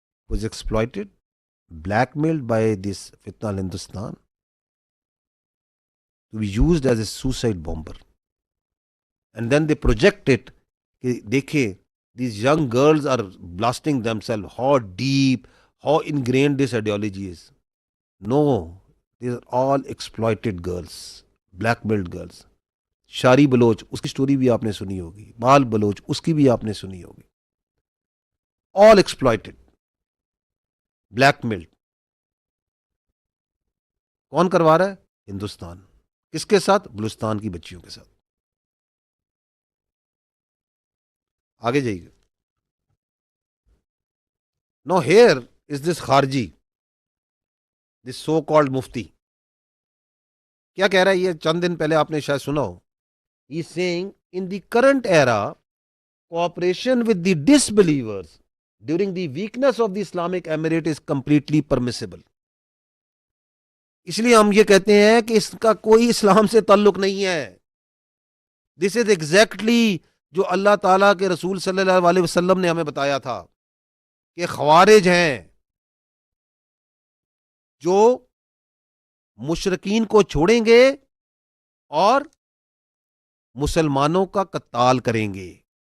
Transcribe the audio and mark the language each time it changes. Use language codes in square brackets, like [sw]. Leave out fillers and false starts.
[en] Was exploited, blackmailed by this fitna al Hindustan to be used as a suicide bomber. And then they project it. [ur] Dekhe, [en] these young girls are blasting themselves. How deep, how ingrained this ideology is. No, These are all exploited girls, blackmailed girls. [ur] شاری Baloch اس کی story بھی آپ نے سنی ہوگی, بال بلوچ اس کی بھی آپ نے سنی ہوگی. [en] All exploited, blackmailed. [ur] کون کروا رہا ہے؟ ہندوستان. کس کے ساتھ؟ بلوچستان کی بچیوں کے ساتھ. آگے جائیے. [en] Now here is this خارجی, this so called مفتی. [ur] کیا کہہ رہا ہے یہ؟ چند دن پہلے آپ نے شاید سنا ہو. [en] He is saying in the current era, cooperation with the disbelievers during the weakness of the Islamic Emirate is completely permissible. [ur] اس لیے ہم یہ کہتے ہیں کہ اس کا کوئی اسلام سے تعلق نہیں ہے. [en] this is exactly [ur] جو اللہ تعالیٰ کے رسول صلی اللہ علیہ وسلم نے ہمیں بتایا تھا کہ خوارج ہیں جو مشرکین کو چھوڑیں گے اور مسلمانوں کا قتال کریں گے.